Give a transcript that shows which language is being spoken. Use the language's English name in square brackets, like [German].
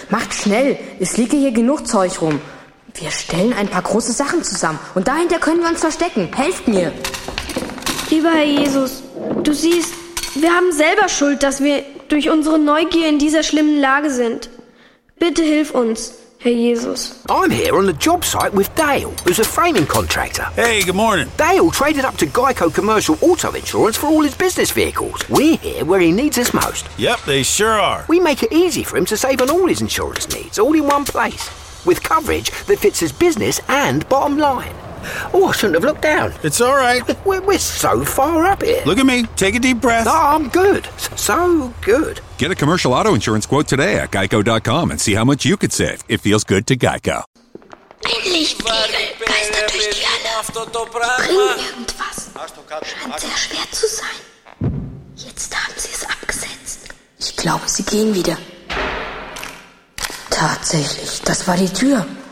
[German] Macht schnell. Es liegt hier genug Zeug rum. Wir stellen ein paar große Sachen zusammen und dahinter können wir uns verstecken. Helft mir! Lieber Herr Jesus, du siehst, wir haben selber Schuld, dass wir durch unsere Neugier in dieser schlimmen Lage sind. Bitte hilf uns, Herr Jesus. [English] I'm here on the job site with Dale, who's a framing contractor. Hey, good morning. Dale traded up to Geico Commercial Auto Insurance for all his business vehicles. We're here where he needs us most. Yep, they sure are. We make it easy for him to save on all his insurance needs, all in one place. With coverage that fits his business and bottom line. Oh, I shouldn't have looked down. It's all right. We're so far up here. Look at me. Take a deep breath. No, I'm good. So good. Get a commercial auto insurance quote today at geico.com and see how much you could save. It feels good to Geico. [German] Endlich gehen Geister durch die Halle. Bringen irgendwas. Scheint sehr schwer zu sein. Jetzt haben sie es abgesetzt. Ich glaube, sie gehen wieder. Tatsächlich, das war die Tür.